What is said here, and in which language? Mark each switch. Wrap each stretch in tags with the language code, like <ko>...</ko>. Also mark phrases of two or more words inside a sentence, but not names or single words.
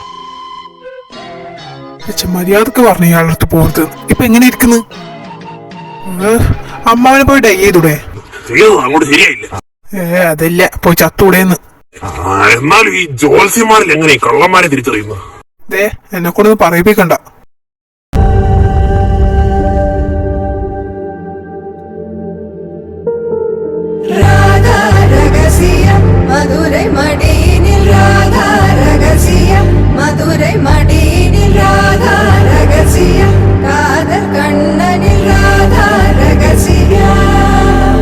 <ml>മര്യാദക്ക് പറഞ്ഞു ഇയാളുടെ അടുത്ത് പോകരുത്. ഇപ്പൊ എങ്ങനെ ഇരിക്കുന്നു? അമ്മാവനെ പോയി ഡൈ ചെയ്തൂടെ? അങ്ങോട്ട് ശരിയായില്ല. അതല്ല പോയി ചത്തൂടേന്ന്. എന്നാലും ഈ ജോത്സ്യന്മാരിൽ എങ്ങനെ ഈ കള്ളന്മാരെ തിരിച്ചറിയുന്നു? എന്നെ കൊണ്ടൊന്ന് പറയിപ്പിക്കണ്ട.</ml> <ta>ராதா ரகசியம் மதுரை மடியினில் ராதா ரகசியம் மதுரை மடியினில் ராதா ரகசியம் காதல் கண்ணனில் ராதா ரகசியம்</ta>